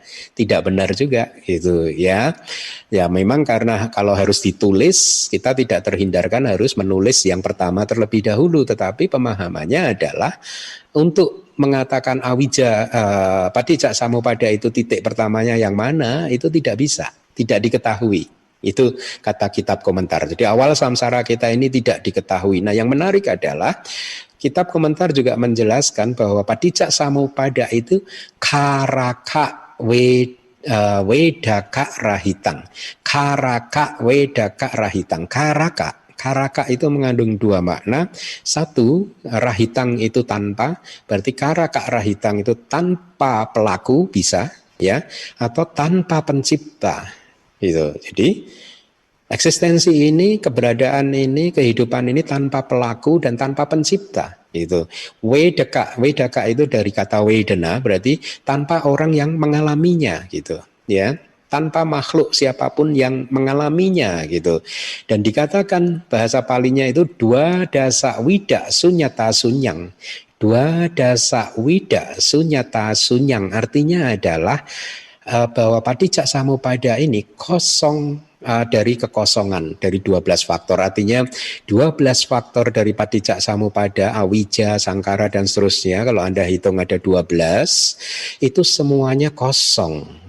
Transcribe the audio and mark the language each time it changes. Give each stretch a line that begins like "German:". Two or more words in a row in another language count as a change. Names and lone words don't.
Indonesian: Tidak benar juga gitu ya. Ya memang karena kalau harus ditulis, kita tidak terhindarkan harus menulis yang pertama terlebih dahulu, tetapi pemahamannya adalah untuk mengatakan
Pali: awija padicak samupada
Indonesian: itu titik pertamanya yang mana, itu tidak bisa, tidak diketahui. Itu kata kitab komentar. Jadi awal samsara kita ini tidak diketahui. Nah, yang menarik adalah kitab komentar juga menjelaskan bahwa
Pali: padicak samupada
Indonesian: itu
Pali: karaka wedaka rahitang. Karaka wedaka rahitang.
Indonesian: Karaka itu mengandung dua makna. Satu, rahitang itu tanpa, berarti
Pali: karaka rahitang
Indonesian: itu tanpa pelaku bisa ya, atau tanpa pencipta. Gitu. Jadi eksistensi ini, keberadaan ini, kehidupan ini tanpa pelaku dan tanpa pencipta. Gitu. Wedaka itu dari kata wedana, berarti tanpa orang yang mengalaminya gitu ya. Tanpa makhluk siapapun yang mengalaminya gitu. Dan dikatakan bahasa palinya itu
Pali: dua dasa wida sunyata sunyang. Dua dasa wida sunyata sunyang
Indonesian: artinya adalah bahwa
Pali: padicak samupada
Indonesian: ini kosong dari kekosongan, dari 12 faktor. Artinya 12 faktor dari
Pali: padicak samupada, awija, sangkara
Indonesian: dan seterusnya, kalau Anda hitung ada 12, itu semuanya kosong.